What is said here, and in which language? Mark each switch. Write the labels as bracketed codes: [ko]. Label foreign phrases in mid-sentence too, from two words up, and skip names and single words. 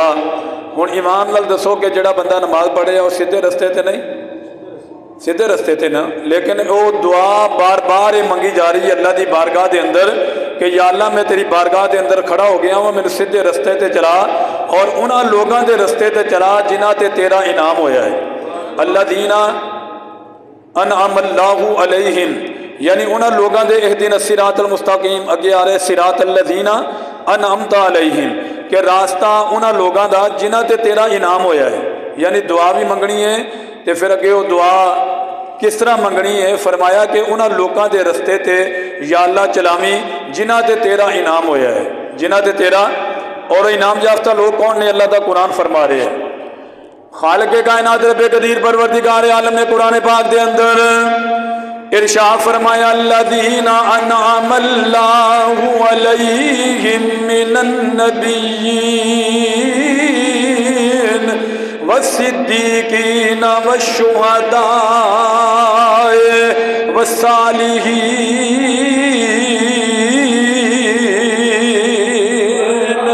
[pa] ہن ایمان نال دسو کہ جڑا بندہ نماز پڑھے وہ سیدھے رستے تے نہیں، سیدھے رستے تے نا، لیکن وہ دعا بار بار یہ منگی جا رہی ہے اللہ دی بارگاہ دے اندر کہ یا اللہ میں تیری بارگاہ دے اندر کھڑا ہو گیا ہوں، میرے سیدھے رستے تے چلا، اور انہاں لوگاں دے رستے تے چلا جنہاں تے تیرا انعام ہویا ہے۔ [ar] الذین انعم اللہ علیہم [pa] یعنی انہاں لوگاں دے [ar] اہدنا الصراط المستقیم، [pa] اگے آ رہے [ar] صراط الذین انعمت علیہم [pa] کہ راستہ انہاں لوگاں دا جنہاں تے تیرا انعام ہویا ہے، یعنی دعا بھی منگنی ہے تے پھر اگے وہ دعا کس طرح منگنی ہے، فرمایا کہ انہاں لوگاں دے رستے تے یا اللہ چلاویں جنہاں تے تیرا انعام ہویا ہے، جنہاں تے تیرا، اور انعام یافتہ لوگ کون نے؟ اللہ دا قرآن فرما رہے ہیں، خالق کائنات رب قدیر پروردگار عالم نے قرآن پاک دے اندر ارشاد فرمایا [ar] الذین انعم اللہ علیہم من النبیین والصدیقین والشہداء والصالحین۔